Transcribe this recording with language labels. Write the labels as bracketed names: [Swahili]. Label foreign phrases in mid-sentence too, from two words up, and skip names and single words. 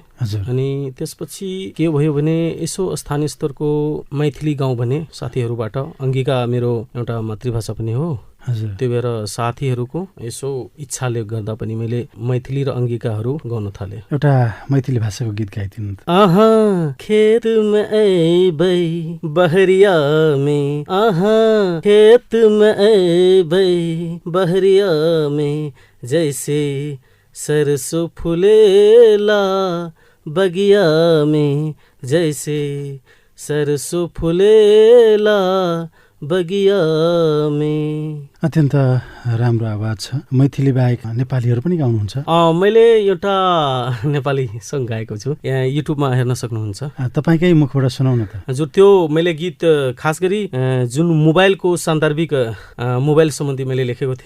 [Nepali] अनि त्यसपछि के भयो भने यसो स्थानीय स्तरको मैथिली गाउँ भने साथीहरूबाट, अङ्गिका मेरो एउटा मातृभाषा पनि हो, त्यो भएर साथीहरूको यसो इच्छाले गर्दा पनि मैले मैथिली र अङ्गिकाहरू गाउन थालेँ। एउटा मैथिली भाषाको गीत गाइदिनु त। [Maithili] खेत में ऐबै बहरिया में, खेत में ऐबै बहरिया में, जैसे सरसों फुलेला बगिया में, जैसे सरसों फुलेला बगिया में। [Nepali] अत्यन्त राम्रो आवाज छ। मैथिली बाहेक नेपालीहरू पनि गाउनुहुन्छ? मैले एउटा नेपाली सङ्ग गाएको छु, यहाँ युट्युबमा हेर्न सक्नुहुन्छ। तपाईँकै मुखबाट सुनाउन त। हजुर, त्यो मैले गीत खास गरी जुन मोबाइलको सान्दर्भिक मोबाइल सम्बन्धी मैले लेखेको थिएँ।